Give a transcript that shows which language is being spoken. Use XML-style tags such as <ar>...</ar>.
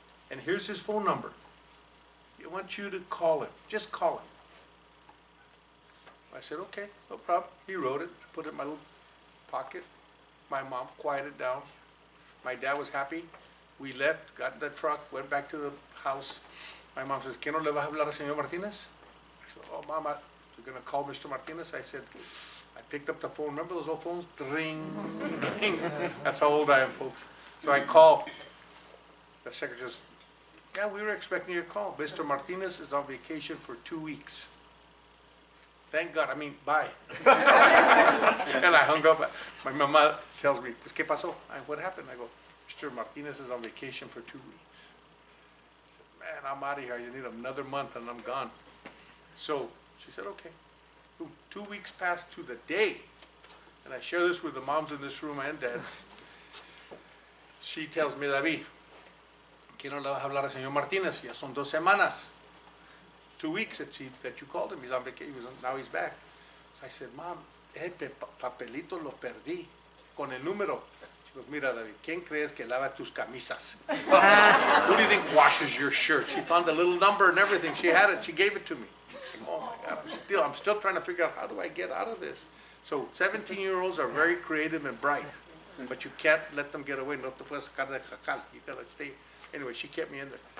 <en>And here's his phone number. I want you to call him. Just call him. I said, okay, no problem. He wrote it, put it in my little pocket. My mom quieted down. My dad was happy. We left, got in the truck, went back to the house. My mom says,</en> <es>¿Qué no le vas a hablar al señor Martinez?</es> <en>I said, oh, Mama, you're gonna call Mr. Martinez? I said, I picked up the phone. Remember those old phones? Ring, ring. That's how old I am, folks. So I call. The secretary says, yeah, we were expecting your call. Mr. Martinez is on vacation for 2 weeks. Thank God, bye. And I hung up. My mama tells me,</en> <es>pues, ¿qué pasó?</es> <en>What happened? I go, Mr. Martinez is on vacation for 2 weeks. I said, man, I'm out of here. I just need another month and I'm gone. So she said, okay. Boom. 2 weeks passed to the day. And I share this with the moms in this room and dads. She tells me,</en> <es>David, ¿qué no le vas a hablar al señor Martinez? Ya son 2 semanas.</es> <en>2 weeks that you called him. He's on vacation. Now he's back. So I said, Mom,</en> <es>papelito lo perdí con el número.</es> <en>She goes,</en> <es>mira, David, ¿quién crees que lava tus camisas?</es> <en>Who do you think washes your shirt? She found the little number and everything. She had it. She gave it to me. Oh my God, I'm still trying to figure out how do I get out of this. So 17-year-olds are very creative and bright, but you can't let them get away.</en> <es>No te puedes sacar de jacal.</es> <en>You gotta stay. Anyway, she kept me in there.</en>